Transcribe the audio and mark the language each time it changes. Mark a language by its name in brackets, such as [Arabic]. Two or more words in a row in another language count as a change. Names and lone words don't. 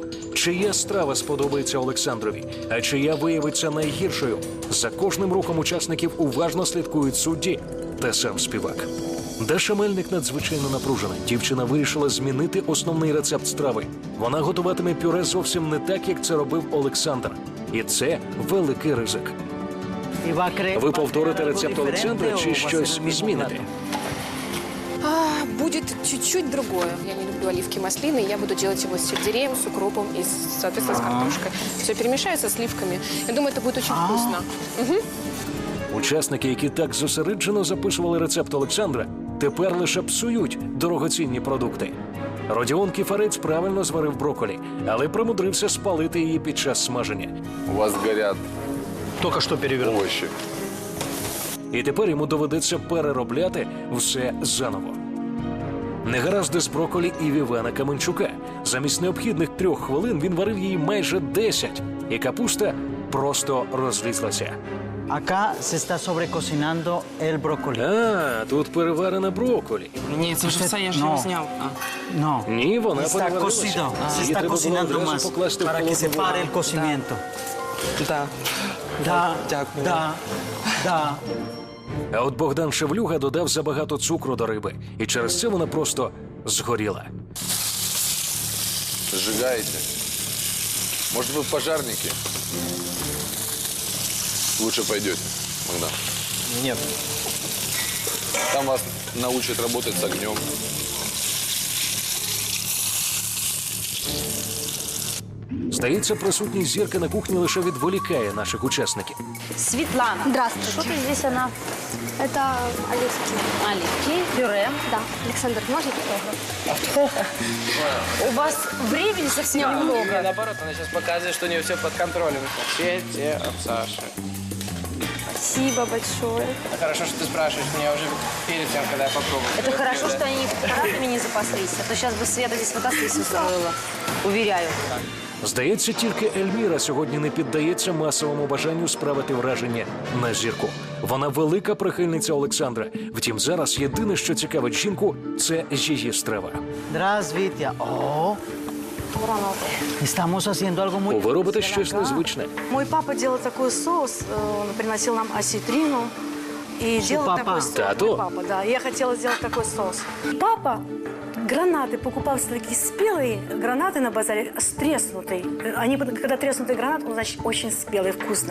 [Ukrainian] Чия страва сподобається Олександрові, а чия виявиться найгіршою? За кожним рухом учасників уважно слідкують судді та сам співак. Даша Мельник надзвичайно напружена. Дівчина вирішила змінити основний рецепт страви. Вона готуватиме пюре зовсім не так, як це робив Олександр. І це великий ризик. [Spanish] Y va a crear- [Ukrainian] Ви повторите рецепт Олександра чи [Spanish] diferente o va a ser [Ukrainian] щось [Spanish] el mismo [Ukrainian] зміните? [Spanish] plato? [Russian] Будет чуть-чуть другое. Я не люблю оливки маслины, я буду делать его с сельдереем, с укропом и, соответственно, с картошкой. Все перемешаю со сливками. Я думаю, это будет очень вкусно. [Ukrainian] Учасники, які так зосереджено записували рецепт Олександра, тепер лише псують дорогоцінні продукти. Родіон Кіфарець правильно зварив брокколі, але примудрився спалити її під час смаження. У вас горят Только что перевернул. овощи. І тепер йому доведеться переробляти все заново. Негаразди з брокколі і в Івана Каменчука. Замість необхідних 3 хвилин він варив її майже 10, і капуста просто розлізлася. [Spanish] Acá se está sobrecocinando el brócoli. [Ukrainian] А, тут переварена брокколі. Ні, це ж все, я ж [Spanish] No. [Ukrainian] його зняв. [Spanish] No. [Ukrainian] Ні, вона [Spanish] Está [Ukrainian] переварилася. [Spanish] cocido. Se [Ukrainian] Її [Spanish] está [Ukrainian] треба було [Spanish] cocinando [Ukrainian] одразу [Spanish] más [Ukrainian] покласти в [Spanish] para que se [Ukrainian] холодну [Spanish] pare [Ukrainian] воду. [Spanish] el cocimiento. [Ukrainian] Так. [Russian] Da, [Ukrainian] Дякую. [Russian] da. [Ukrainian] А от Богдан Шевлюга додав забагато цукру до риби, і через це вона просто згоріла. [Russian] Сжигаете. Может, вы пожарники? Лучше пойдете, Богдан. [Ukrainian] Ні. [Russian] Там вас научат работать с огнем. Здається, присутність зірки на кухні лише відволікає наших учасників. Светлана. Здравствуйте. Что ты здесь, она? Это оливки. Оливки, пюре. Да. Александр, можно автограф? У вас времени совсем немного. Наоборот, она сейчас показывает, что у нее все под контролем. Свете, Саша. Спасибо большое. Хорошо, что ты спрашиваешь меня уже перед тем, когда я попробую. Это хорошо, что они аппаратами не запаслись, а то сейчас бы Света здесь фотосессию устроила. Уверяю. [Ukrainian] Здається, тільки Ельміра сьогодні не піддається масовому бажанню справити враження на зірку. Вона велика прихильниця Олександра. Втім, зараз єдине, що цікавить жінку, це її страва. [Russian] Здравствуйте. О, [Spanish] estamos haciendo algo muy [Ukrainian] Ви робите [Spanish] especial [Ukrainian] щось [Spanish] acá. [Ukrainian] незвичне. [Russian] Мой папа делал такой соус, он приносил нам осетрину и делал папа? такой соус. [Ukrainian] Тату? [Russian] Мой папа, да. Я хотела сделать такой соус. Папа гранаты покупал такие спелые гранаты на базаре с треснутой. Они, когда треснутый гранат, он, значит, очень спелый, вкусный.